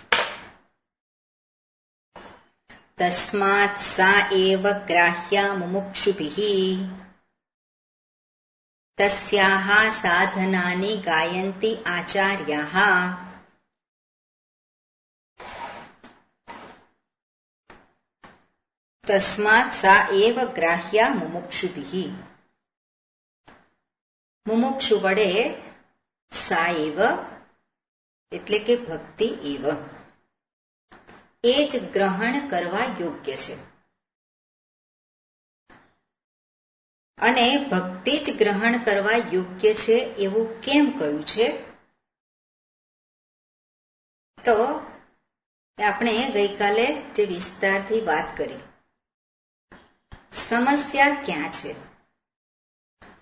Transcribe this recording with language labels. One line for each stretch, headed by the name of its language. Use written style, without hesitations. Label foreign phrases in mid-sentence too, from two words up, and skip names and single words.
Sanskrit: तस्मात् सा एव ग्राह्या मुमुक्षुभिः तस्याः साधनानि गायन्ति आचार्याः। तस्मात् सा एव ग्राह्या मुमुक्षुभिः।
Gujarati: મુમુક્ષુ વડે
Sanskrit: सा एव
Gujarati: એટલે કે ભક્તિ એવ એ જ ગ્રહણ કરવા યોગ્ય છે અને ભક્તિ જ ગ્રહણ કરવા યોગ્ય છે એવું કેમ કહ્યું છે? તો આપણે ગઈકાલે જે વિસ્તારથી વાત કરી, સમસ્યા ક્યાં છે?